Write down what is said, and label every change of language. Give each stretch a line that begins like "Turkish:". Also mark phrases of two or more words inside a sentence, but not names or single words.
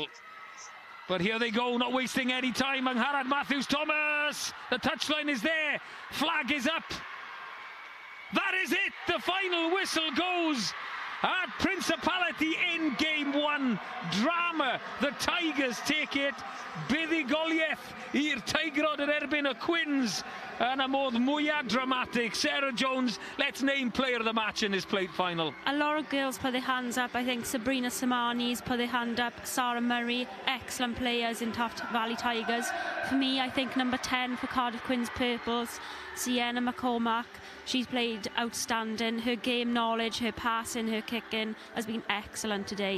English: But here they go, not wasting any time. Angharad Matthews-Thomas. The touchline is there. Flag is up. That is it. The final whistle goes at Principality in game one. Drama. The Tigers take it.
Welsh: Buddigoliaeth i'r Teigrod yn erbyn y Quins yn y modd mwyaf dramatic.
English: Sarah Jones, let's name player of the match in this plate final. A lot of girls put their hands up. I think Sabrina Samani's put their hand up. Sarah Murray, excellent players in Taff Valley Tigers. For me, I think number 10 for Cardiff Quins Purples, Sienna McCormack. She's played outstanding. Her game knowledge, her passing, her kicking has been excellent today.